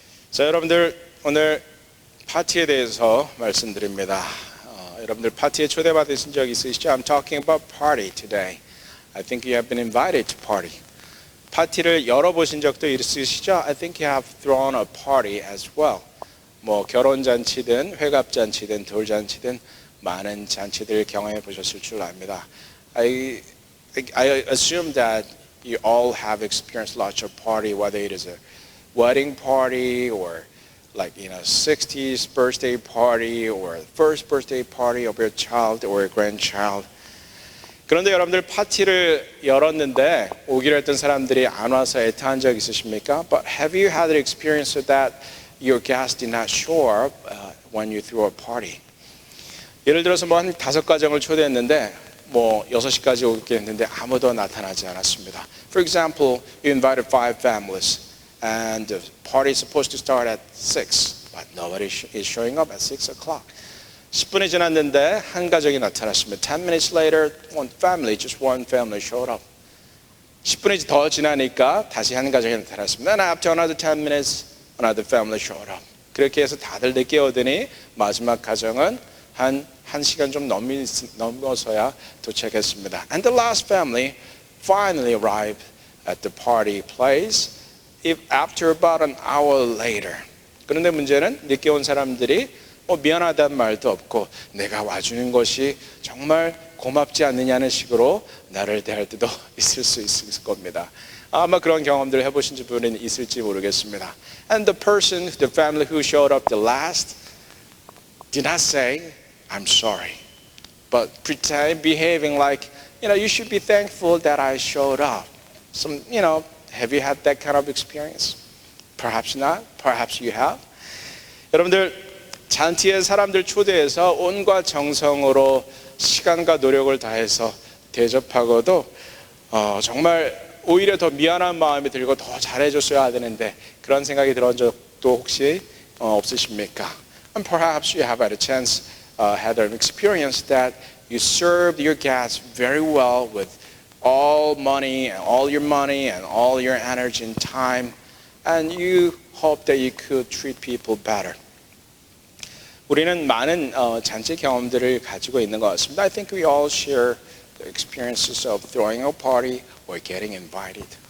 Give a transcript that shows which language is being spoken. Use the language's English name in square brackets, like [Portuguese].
[Korean] 자, 여러분들 오늘 파티에 대해서 말씀드립니다. 여러분들 파티에 초대받으신 적 있으시죠? [English] I'm talking about party today. I think you have been invited to party. [Korean] 파티를 열어보신 적도 있으시죠? [English] I think you have thrown a party as well. [Korean] 뭐 결혼잔치든 회갑잔치든 돌잔치든 많은 잔치들 경험해 보셨을 줄 압니다. [English] I assume that you all have experienced lots of party, whether it is a wedding party or like 60th birthday party or first birthday party of your child or your grandchild. [Korean] 그런데 여러분들 파티를 열었는데 오기로 했던 사람들이 안 와서 애타한 적 있으십니까? [English] But have you had the experience that your guests did not show up when you threw a party? [Korean] 예를 들어서 뭐 한 5가정을 초대했는데 뭐 6시까지 오게 했는데 아무도 나타나지 않았습니다. [English] For example, you invited 5 families. And the party is supposed to start at 6, but nobody is showing up at 6 o'clock. [Korean] 10분이 지났는데 한 가족이 나타났습니다. [English] 10 minutes later, just one family showed up. [Korean] 10분이 더 지나니까 다시 한 가족이 나타났습니다. [English] And after another 10 minutes, another family showed up. [Korean] 그렇게 해서 다들 늦게 오더니 마지막 가정은 한 1시간 좀 넘어서야 도착했습니다. [English] And the last family finally arrived at the party place. After about an hour later. [Korean] 그런데 문제는 늦게 온 사람들이 미안하다는 말도 없고 내가 와주는 것이 정말 고맙지 않느냐는 식으로 나를 대할 때도 있을 수 있을 겁니다. 아마 그런 경험들 해보신 분은 있을지 모르겠습니다. [English] And the family who showed up the last did not say, I'm sorry, but behaving like, you should be thankful that I showed up. Have you had that kind of experience? Perhaps not. Perhaps you have. [Korean] 여러분들 잔치에 사람들 초대해서 온과 정성으로 시간과 노력을 다해서 대접하고도 정말 오히려 더 미안한 마음이 들고 더 잘해줬어야 되는데 그런 생각이 들은 적도 혹시 없으십니까? [English] And perhaps you have had a chance, had an experience that you served your guests very well with all money and all your energy and time, and you hope that you could treat people better. [Korean] 우리는 많은 잔치 경험들을 가지고 있는 것 같습니다. [English] I think we all share the experiences of throwing a party or getting invited.